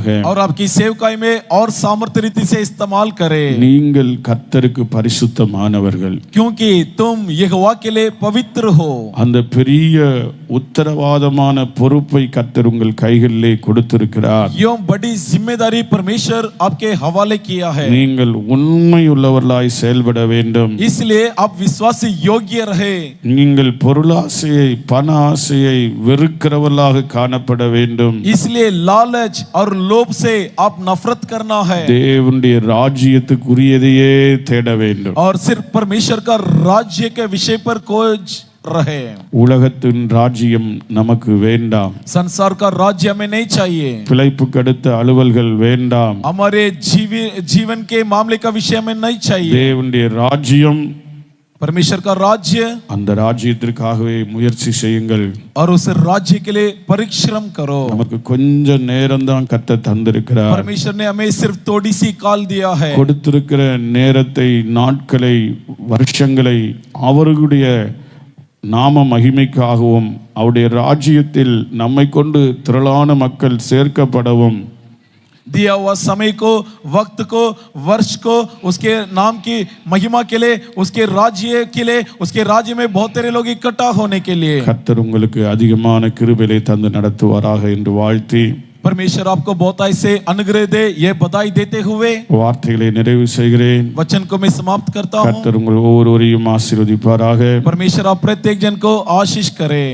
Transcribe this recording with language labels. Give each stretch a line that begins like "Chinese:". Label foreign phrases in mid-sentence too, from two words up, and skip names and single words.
Hindi: और आपकी सेवकाई में और सामर्थ्य रीति से इस्तेमाल करे।
Tamil: நீங்கள் கர்த்தருக்கு பரிசுத்தமானவர்கள்,
Hindi: क्योंकि तुम यहोवा के लिए पवित्र हो।
Tamil: அந்த பெரிய உத்தரவாதமான பொறுப்பை கர்த்தர் உங்கள் கைகளிலே கொடுத்திருக்கிறார்.
Hindi: यो बड़ी जिम्मेदारी परमेश्वर आपके हवाले किया है।
Tamil: நீங்கள் உண்மை உள்ளவர்களாய் செயல்பட வேண்டும்.
Hindi: इसलिए आप विश्वासी योग्य रहे।
Tamil: நீங்கள் பொருளாசையை பண ஆசையை வெறுக்கிறவர்களாக காணப்பட வேண்டும்.
Hindi: इसलिए लालच और लोभ से आप नफरत करना है
Tamil: தேவனுடைய ராஜ்யத்துக்குரியதையே தேட வேண்டும்.
Hindi: और सिर्फ परमेश्वर का राज्य के विषय पर खोज रहे।
Tamil: உலகத்தின் ராஜ்யம் நமக்கு வேண்டாம்.
Hindi: संसार का राज्य हमें नहीं चाहिए।
Tamil: பிழைப்புக்கு அடுத்த அலுவல்கள் வேண்டாம்.
Hindi: हमारे जीवन के मामले का विषय हमें नहीं चाहिए।
Tamil: தேவனுடைய ராஜ்யம்
Hindi: परमेश्वर का राज्य
Tamil: அந்த ராஜ்யத்திற்காகவே முயற்சி செய்யுங்கள்.
Hindi: और उस राज्य के लिए परिश्रम करो.
Tamil: நமக்கு கொஞ்ச நேரம் தான் கர்த்தர் தந்திருக்கிறார்.
Hindi: परमेश्वर ने हमें सिर्फ थोड़ी सी काल दिया है.
Tamil: கொடுத்திருக்கிற நேரத்தை, நாட்களை, வருஷங்களை அவர்களுடைய நாம மகிமைக்காகவும் அவருடைய ராஜ்யத்தில் நம்மை கொண்டு திரளான மக்கள் சேர்க்கப்படவும்
Hindi: दिया हुआ समय को, वक्त को, वर्ष को उसके नाम की महिमा के लिए, उसके राज्य के लिए, उसके राज्य में बहुत सारे लोग इकट्ठा होने के लिए.
Tamil: கர்த்தர் உங்களுக்கு அதிகமான கிருபையை தந்து நடத்துவாராக என்று வாழ்த்தி
Hindi: परमेश्वर आपको बहुत ऐसे अनुग्रह दे, ये बधाई देते हुए
Tamil: வார்த்தைகளை நிறைவு செய்கிறேன்.
Hindi: वचन को मैं समाप्त करता हूँ.
Tamil: கர்த்தர் உங்கள் ஒவ்வொருவரையும் ஆசீர்வதிப்பாராக.
Hindi: परमेश्वर आप प्रत्येक जन को आशीष करे.